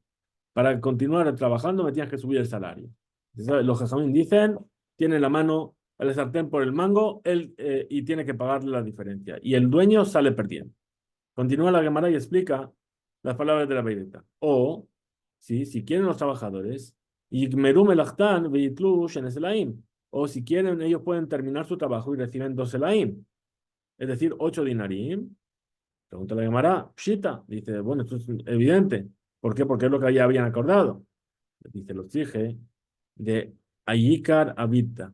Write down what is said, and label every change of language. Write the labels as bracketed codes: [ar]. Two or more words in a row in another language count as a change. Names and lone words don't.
[es] Para continuar trabajando me tienes que subir el salario. Entonces, los jajamín dicen, tiene la mano, el sartén por el mango él, y tiene que pagarle la diferencia. Y el dueño sale perdiendo. Continúa la Gemara y explica las palabras de la Beireta. O, ¿sí? Si quieren los trabajadores, [he] יגמרו מלאכתן ויטלו שני סלעים. [es] O si quieren, ellos pueden terminar su trabajo y reciben 2 Elaim, es decir, 8 dinarim. Pregunta la Gemara, Pshita. Dice, bueno, esto es evidente. ¿Por qué? Porque es lo que ya habían acordado. Dice, lo exige de Ayikar Abita.